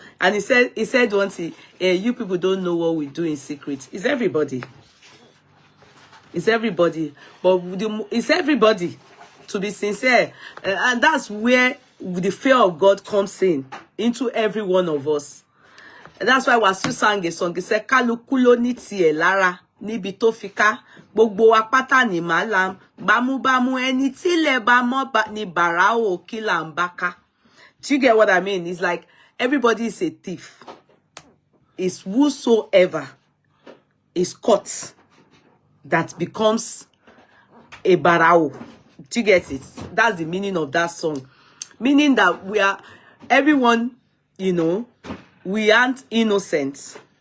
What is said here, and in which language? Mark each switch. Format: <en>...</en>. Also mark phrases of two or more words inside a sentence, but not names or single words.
<en>And he said once, you people don't know what we do in secret. It's everybody. It's everybody. But it's everybody. To be sincere, and that's where the fear of God comes into every one of us. And that's why Wasiu sang a song. He said,</en> <yo>"Kalukulo ni tie lara, níbi tó fi ká, gbogbo wa pátá ni malam, bámúbámú ẹni tí lè bá mọ́ ni bàrà o kí là ń bá ká."</yo> <en>Do you get what I mean? It's like everybody is a thief. It's whosoever is caught that becomes a barao. Do you get it? That's the meaning of that song. Meaning that we are, everyone, you know, we aren't innocent.</en>